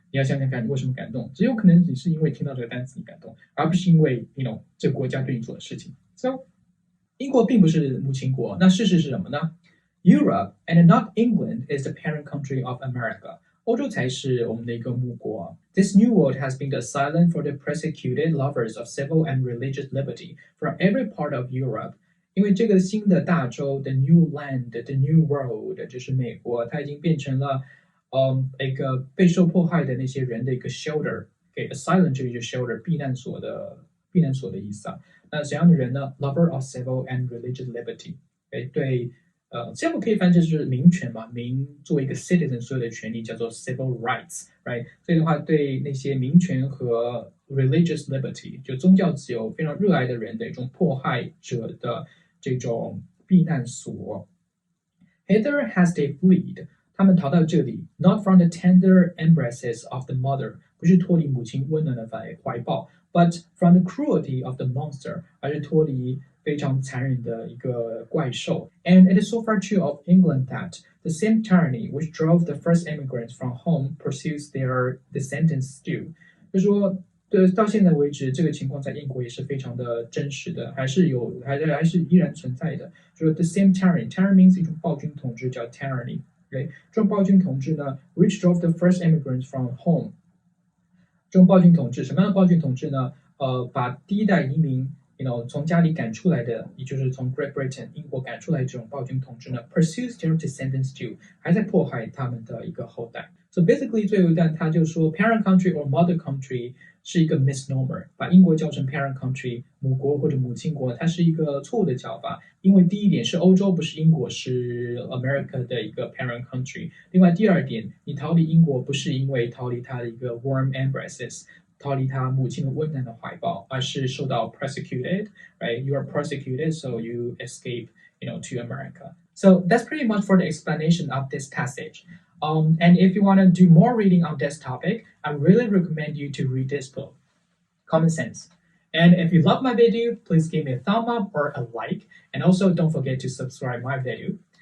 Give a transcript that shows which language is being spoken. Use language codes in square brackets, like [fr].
[zh] 你要想想看你为什么感动，只有可能只是因为听到这个单词你感动，而不是因为这个国家对你做的事情。 [en] So [zh] 英国并不是母亲国，那事实是什么呢？ [en] Europe and not England is the parent country of America。 [zh] 欧洲才是我们的一个母国。 [en] This new world has been the asylum for the persecuted lovers of civil and religious liberty from every part of Europe。 [zh] 因为这个新的大洲 [en] the new land the new world [zh] 就是美国，它已经变成了一个备受迫害的那些人的一个 shelter。 [en] Okay, asylum [zh] 这里就是 shelter 避难所的意思啊。那怎样的人呢？ [en] Lover of civil and religious liberty。 [zh] 对civil 可以翻译就是民权嘛，民作为一个 citizen 所有的权利叫做 civil rights， [en] right？ [zh] 所以的话，对那些民权和 religious liberty 就宗教自由非常热爱的人的一种迫害者的这种避难所。 [en] Hither has they fled， [zh] 他们逃到这里 [en] not from the tender embraces of the mother， [zh] 不是脱离母亲温暖的怀抱， [en] but from the cruelty of the monster， [zh] 而是脱离非常残忍的一个怪兽。 [en] And it is so far true of England that the same tyranny which drove the first immigrants from home pursues their descendants still。 [zh] 就是说到现在为止，这个情况在英国也是非常的真实的，还是依然存在的。就是 [en] the same tyranny means [zh] 一种暴君统治叫 tyranny， right？这种暴君统治呢 [en] which drove the first immigrants from home。 [zh] 这种暴君统治，什么样的暴君统治呢？把第一代移民从家里赶出来的，也就是从 Great Britain 英国赶出来这种暴君统治呢 [en] pursues their descendants still， [zh] 还在迫害他们的一个后代。 [en] So basically [zh] 最后一段他就说 [en] parent country or mother country [zh] 是一个 misnomer， 把英国叫成 parent country 母国或者母亲国，它是一个错误的叫法。因为第一点是欧洲不是英国，是 America 的一个 parent country。另外第二点，你逃离英国不是因为逃离它的一个 warm embraces，逃离他母亲的温暖的怀抱，而是受到 [en] persecuted, right? You are persecuted, so you escape, to America. So that's pretty much for the explanation of this passage. And if you want to do more reading on this topic, I really recommend you to read this book, Common Sense. And if you love my video, please give me a thumb up or a like, and also don't forget to subscribe my video.